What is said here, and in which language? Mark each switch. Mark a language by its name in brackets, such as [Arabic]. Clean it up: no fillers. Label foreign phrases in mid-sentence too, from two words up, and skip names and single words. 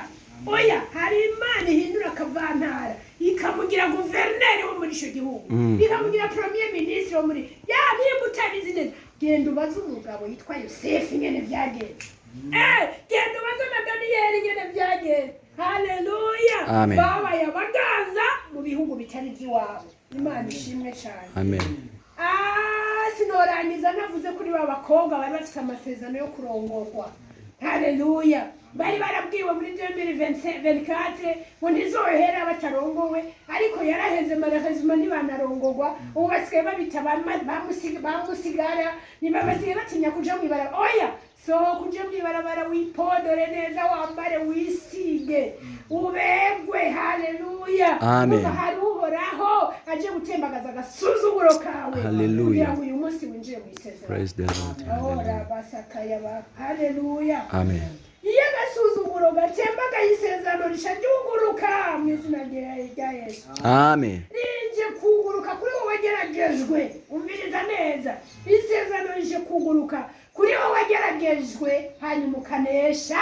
[Rundi] Oya, hari Imana ihindura Kavantara ikamugira guverineri wo muri icyo gihugu, ikamugira [French] premier ministre [Rundi] wo muri niba utabizi neza genda ubaze umugabo yitwa Yosefu nyene byagenze. Genda ubaze na Daniyeli nyene byagenze. Haleluya. Babaye abagaza mu bihugu bitari iby'iwabo. Imana ishimwe cyane. Amen. Sinorangiza navuze kuri babakobwa bari bafite amasezerano yo kurongorwa. Haleluya. Bari barabwiwe muri 2024 ngo ntizohera batarongowe, ariko yaraheze marahezima ntibanarongorwa. Ubu basigaye babita bamusigara, ntibabasigaye batinya kuja mw'ibarabara. Oya, kuja mw'ibarabara wipodore neza, wambare wisige, ubegwe. Haleluya. Amen. Hari uhoraho aje gutembagaza agasuzuguro kawe. Haleluya. Kugira ngo uyu munsi winjire mu isezerano. [English] Praise the Lord. [Rundi] Haleluya. Amen. Iyo agasuzuguro gatembagaye isezerano rishajuguruka mu izina rya Yesu. Amen. Rije kuguruka kuri wowe wageragejwe. Umviriza neza. Isezerano rije kuguruka kuri wowe wageragejwe hanyuma ukanesha.